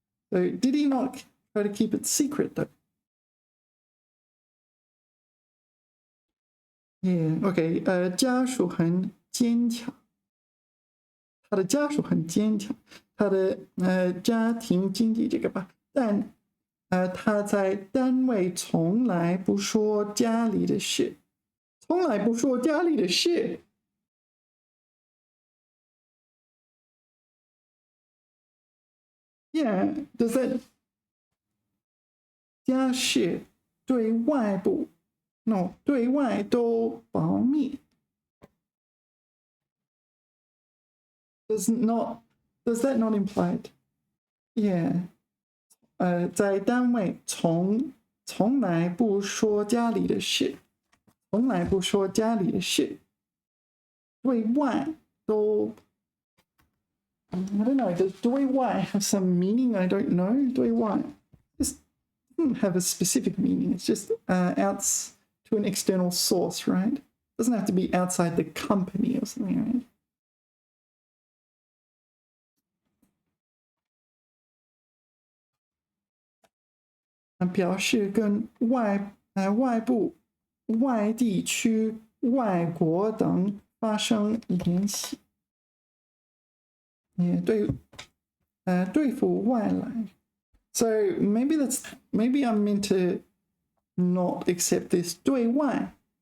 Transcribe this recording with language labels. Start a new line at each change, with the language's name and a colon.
English: So did he not try to keep it secret though? Yeah, okay.
Chinese: 家属很坚强，他的家属很坚强，他的家庭经济这个吧，但他在单位从来不说家里的事，从来不说家里的事。
English: Yeah, does that
Chinese: 家事对外部
English: no
Chinese: 对外都保密
English: does that not imply it? Yeah.
Chinese: 在单位从来不说家里的事，从来不说家里的事，对外都
English: I don't know. Does 对外 have some meaning? I don't know. 对外 just doesn't have a specific meaning. It's just out to an external source, right? Doesn't have to be outside the company or something, right?
Chinese: And 表示跟外部、外地区、外国等发生联系。也对付外来。
English: So maybe I'm meant to not accept this 对外。